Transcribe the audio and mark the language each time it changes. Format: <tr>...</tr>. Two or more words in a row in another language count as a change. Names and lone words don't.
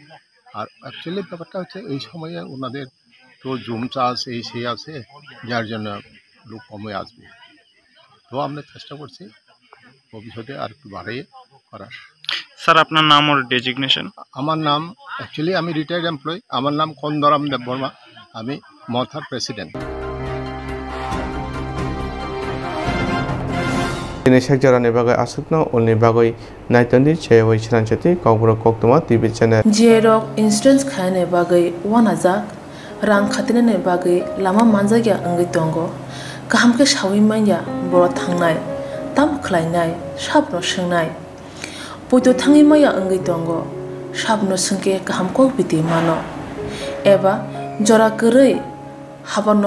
<bn>আর অ্যাকচুয়ালি ব্যাপারটা হচ্ছে এই সময়ে ওনাদের তো জুম চাষ সেই আছে, যার জন্য লোক কমে আসবে। তো আমরা চেষ্টা করছি ভবিষ্যতে আর একটু বাড়িয়ে করার। স্যার আপনার নাম ওর ডেজিগনেশন? আমার নাম আমি</bn> <en>retired employee,</en> <bn>আমার নাম কন্দরাম দেববর্মা, আমি মথার প্রেসিডেন্ট।</bn> <trp>Tineshak jara ne bagai asukno olni bagai naitandi chewai chranchati kawbro koktuma</trp> <en>TV channel</en> <trp>Jerok instance khane bagai wanajak rang khatine ne bagai lama manjagya angai tongo kahamke shawi manya boro thangnai tam khlainai sabno swngnai poito thangi maya angai tongo sabno sungke kahamko biti mano eba jora korei habanok</trp>